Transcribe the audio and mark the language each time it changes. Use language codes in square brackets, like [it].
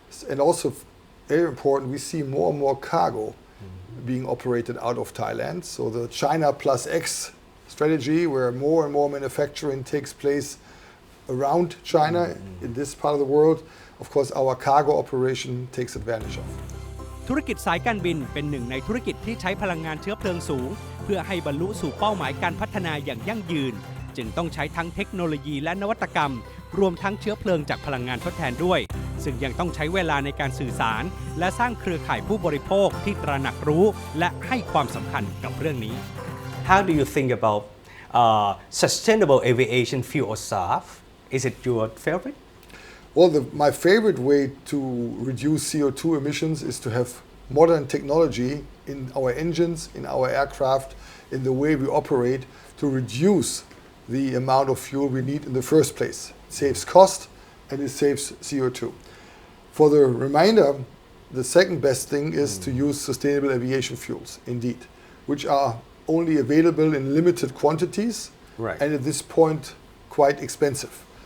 [en] And also, very important, we see more and more cargo being operated out of Thailand. So the China plus X strategy, where more and more manufacturing takes place around China in this part of the world, of course, our cargo operation takes advantage of. [th] ธุรกิจสายการบินเป็นหนึ่งในธุรกิจที่ใช้พลังงานเชื้อเพลิงสูงเพื่อให้บรรลุสู่เป้าหมายการพัฒนาอย่างยั่งยืนจึงต้องใช้ทั้งเทคโนโลยีและนวัตกรรมรวมทั้งเชื้อเพลิงจากพลังงานทดแทนด้วยซึ่งยังต้องใช้เวลาในการสื่อสารและสร้างเครือข่ายผู้บริโภคที่ตระหนักรู้และให้ความสำคัญกับเรื่องนี้ [en] How do you think about sustainable aviation fuel SAF? Is it your favorite? Well, my favorite way to reduce CO2 emissions is to have modern technology in our engines, in our aircraft, in the way we operate to reduce the amount of fuel we need in the first place. It saves cost and it saves CO2. For the remainder, the second best thing is to use sustainable aviation fuels, indeed, which are only available in limited quantities and at this point quite expensive.